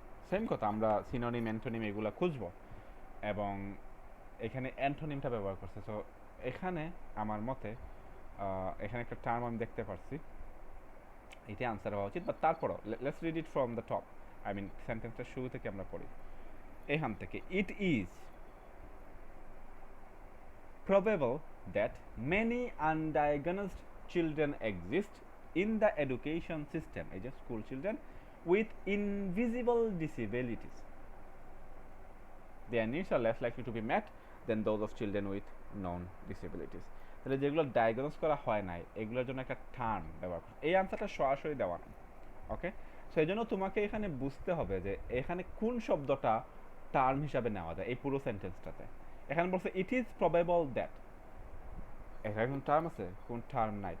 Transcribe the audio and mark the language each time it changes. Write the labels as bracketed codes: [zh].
[bn] Same কথা, আমরা synonym antonym এগুলো খুঁজবো এবং এখানে অ্যান্টোনিমটা ব্যবহার করছে। সো এখানে আমার মতে এখানে একটা টার্ম আমি দেখতে পারছি, এটাই আনসার হওয়া উচিত। বা তারপরও [en] let's read it from the top, I mean [bn] সেন্টেন্সটা শুরু থেকে আমরা পড়ি এখান থেকে। [en] it is probable that many undiagnosed children exist in the education system, [bn] এই যে school children, [en] with invisible disabilities. Their needs are less likely to be met than those of children with known disabilities. [bn] তাহলে যেগুলো diagnose করা হয় নাই এগুলোর জন্য একটা টার্ম ব্যবহার করে, এই আনসারটা সরাসরি দেওয়া নাই। ওকে, সেই জন্য তোমাকে এখানে বুঝতে হবে যে এখানে কোন শব্দটা টার্ম হিসাবে নেওয়া যায় এই পুরো সেন্টেন্সটাতে। এখানে বলছে [en] it is probable that, [bn] এখানে কোন টার্ম আছে? কোন টার্ম নাই।